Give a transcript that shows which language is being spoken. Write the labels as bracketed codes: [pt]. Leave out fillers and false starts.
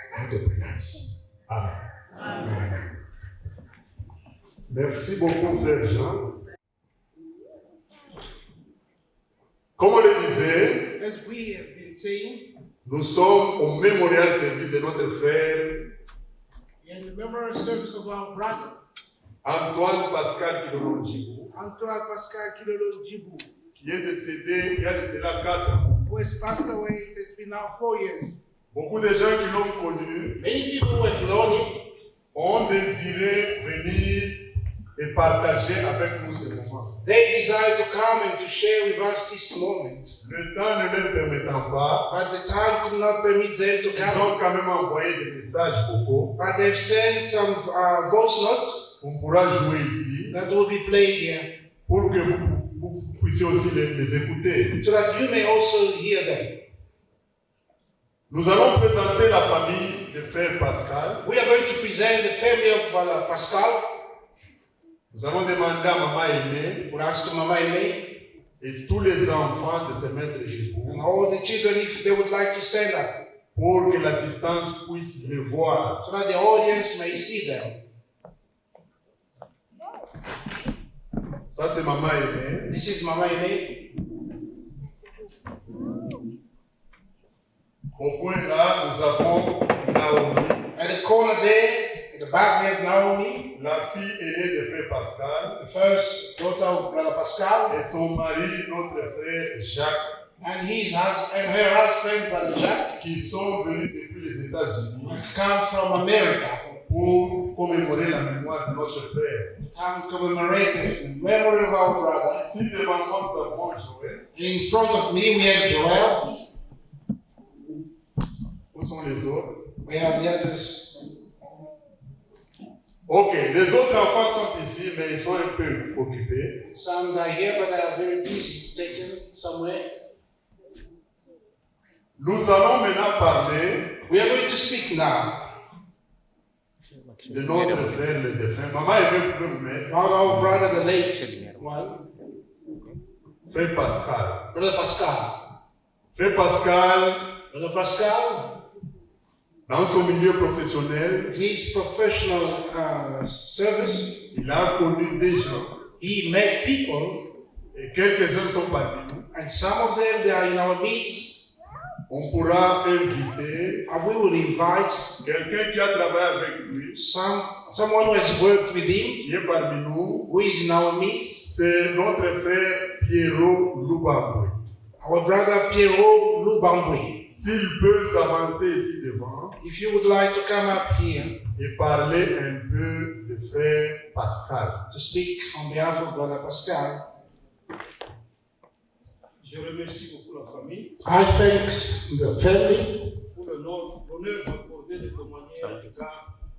[fr] Nous te prions ici. Amen. Amen. Merci beaucoup, frère Jean. Comme on le disait, [en] As we have been saying, [fr] nous sommes au mémorial service de notre frère [en] in the memorial service of our brother, [fr] Antoine Pascal Kilolonjibou, [en] Antoine Pascal Kilolo Djibou, [fr] qui est décédé il y a de cela 4 ans. [en] who has passed away. It has been now 4 years. [fr] Beaucoup de gens qui l'ont connu [en] Many people who have known him [fr] ont désiré venir et partager avec nous ce moment. [en] they desire to come and to share with us this moment. [fr] Le temps ne leur permettant pas, [en] But the time could not permit them to [fr] ils [en] come. [fr] ont quand même envoyé des messages vocaux. [en] But they've sent some voice notes [fr] On pourra jouer ici [en] that will be played here [fr] pour que vous puissiez aussi les écouter. [en] so that you may also hear them. [fr] Nous allons présenter la famille de frère Pascal. [en] We are going to present the family of Brother Pascal. [fr] Nous allons demander à maman aînée [en] We'll ask Mama Aimee [fr] et tous les enfants de se mettre debout [en] and all the children if they would like to stand up, [fr] pour que l'assistance puisse les voir. [en] so that the audience may see them. [fr] Ça, c'est maman aînée. [en] This is Mama Aimee. [fr] Au point là, nous avons Naomi, [en] At the corner there, at the back we have Naomi, [fr] la fille aînée de frère Pascal, [en] the first daughter of Brother Pascal, [fr] et son mari, notre frère Jacques, [en] and her husband, Brother Jacques, [fr] qui sont venus depuis les États-Unis [en] have come from America, [fr] pour commémorer la mémoire de notre frère. [en] come commemorate the memory of our brother. [fr] Ici devant moi, nous avons Joël. [en] In front of me we have Joel. [fr] Où sont les autres? [en] We have the others. [fr] Ok, les autres enfants sont ici, mais ils sont un peu occupés. [en] Some are here, but they are very busy, taken somewhere. [fr] Nous allons maintenant parler [en] We are going to speak now [fr] de notre frère le défunt. Maman aimée, pouvez vous mettre. [en] about our brother, the late one, [fr] Frère Pascal. [en] Brother Pascal. [fr] Frère Pascal, [en] Brother Pascal, [fr] dans son milieu professionnel, [en] in his professional service, [fr] il a connu des gens. [en] he met people, [fr] Et quelques-uns sont parmi nous. [en] and some of them they are in our midst, [fr] On pourra inviter [en] and we will invite [fr] quelqu'un qui a travaillé avec lui, [en] someone who has worked with him, [fr] qui est parmi nous. [en] who is in our midst, [fr] C'est notre frère Pierrot Lubambwe. [en] our brother Pierrot Lubambwe. [fr] S'il peut s'avancer ici devant [en] If you would like to come up here [fr] et parler un peu de frère Pascal. [en] to speak on behalf of Brother Pascal, [fr] Je remercie beaucoup la famille [en] I thank the family [fr] pour l'honneur accordé de témoigner à l'égard